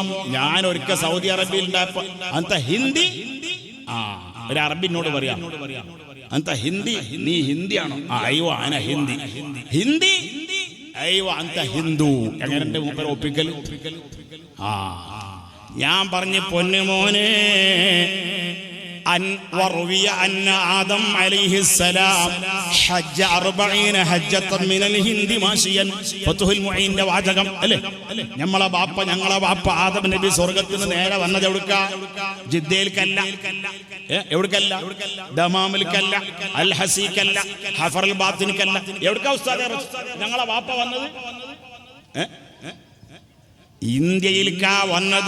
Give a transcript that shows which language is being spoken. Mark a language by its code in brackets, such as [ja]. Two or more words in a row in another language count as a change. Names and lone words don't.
[ml] ഞാൻ ഒരിക്കൽ സൗദി അറേബ്യയിൽ ഉണ്ടായപ്പോ [ar] أنت هندي, [ml] ഒരു അറബിനോട് പറയാം, [ar] أنت هندي, [ml] നീ ഹിന്ദിയാണോ? [ar] أيوه أنا هندي. هندي؟ أيوه أنت هندو. [ml] എങ്ങനെ മൂപ്പർ ഒപ്പിക്കൽ? ഞാൻ പറഞ്ഞു, പൊന്നുമോനെ, [ar] وروي أن آدم عليه السلام حج 40 حجة من الهند ماشيا. [ml] فتح المعين വാചകം അല്ലേ? ഞങ്ങളെ ബാപ്പ ആദം നബി സ്വർഗ്ഗത്തിൽ നിന്ന് നേരെ വന്നത് എവിടുക്ക? ജിദ്ദയിൽക്കല്ല, എവിടുക്കല്ല? ദമാമിൽക്കല്ല, അൽ ഹസീക്കല്ല, ഹഫറുൽ ബാത്തിനിക്കല്ല. എവിടുക്ക ഉസ്താദേ ഞങ്ങളെ ബാപ്പ വന്നത്? ഇന്ത്യയിലേക്കാ വന്നത്.